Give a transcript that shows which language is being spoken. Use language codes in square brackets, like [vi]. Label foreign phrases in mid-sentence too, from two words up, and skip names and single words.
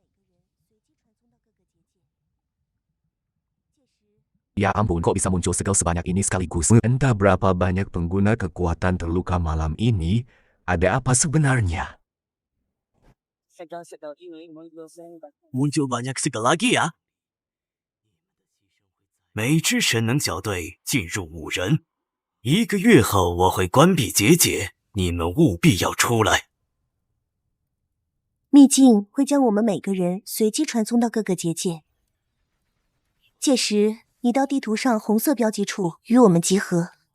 [id] Ya ampun, kok bisa muncul segel sebanyak ini sekaligus? Entah berapa banyak pengguna kekuatan terluka malam ini. Ada apa sebenarnya? Muncul banyak skill lagi ya。 [zh] 每支神能小队进入5人，1个月后我会关闭结界，你们务必要出来。秘境会将我们每个人随机传送到各个结界，届时你到地图上红色标记处与我们集合。